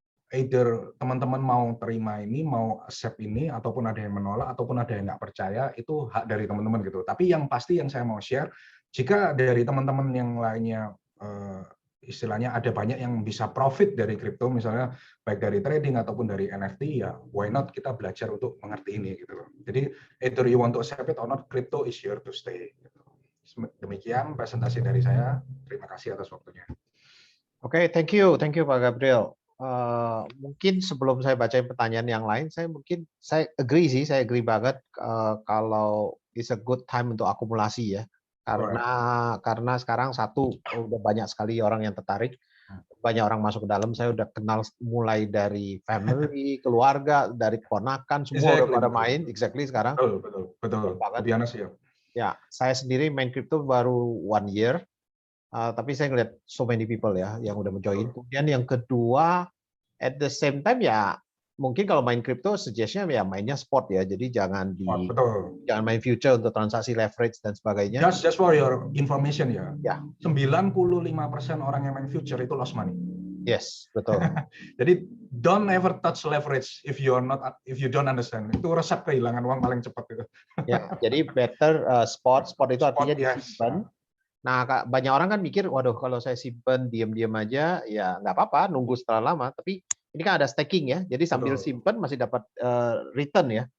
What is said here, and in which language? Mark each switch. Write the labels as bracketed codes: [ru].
[id] Either teman-teman mau terima ini, mau accept ini, ataupun ada yang menolak, ataupun ada yang nggak percaya, itu hak dari teman-teman gitu. Tapi yang pasti yang saya mau share, jika dari teman-teman yang lainnya istilahnya ada banyak yang bisa profit dari kripto, misalnya baik dari trading ataupun dari NFT, ya why not kita belajar untuk mengerti ini gitu loh. Jadi [en] either you want to accept it or not, crypto is here to stay. [id] Demikian presentasi dari saya. Terima kasih atas waktunya. Oke, [en] thank you [id] Pak Gabriel. Mungkin sebelum saya bacain pertanyaan yang lain, saya agree banget kalau [en] it's a good time [id] untuk akumulasi ya. Karena sekarang satu udah banyak sekali orang yang tertarik, banyak orang masuk ke dalam. Saya udah kenal mulai dari family, keluarga, dari keponakan, semua udah pada main. Exactly sekarang. Betul. Banget. Ya, saya sendiri main crypto baru 1 year. Tapi saya ngeliat [en] so many people [id] ya yang udah menjoin. Kemudian yang kedua, [en] at the same time [id] ya mungkin kalau main crypto suggest-nya ya mainnya spot ya. Jadi jangan main future untuk transaksi leverage dan sebagainya. [en] Just for your information ya. [id] Ya. 95% orang yang main future itu lost money. [en] Yes, [id] betul. Jadi [en] don't ever touch leverage if you don't understand. [id] Itu resep kehilangan uang paling cepat itu. Ya, jadi better spot itu artinya disimpan. Nah, banyak orang kan mikir, waduh kalau saya simpen diam-diam aja, ya nggak apa-apa, nunggu setelah lama. Tapi ini kan ada staking ya, jadi sambil simpen masih dapat return ya.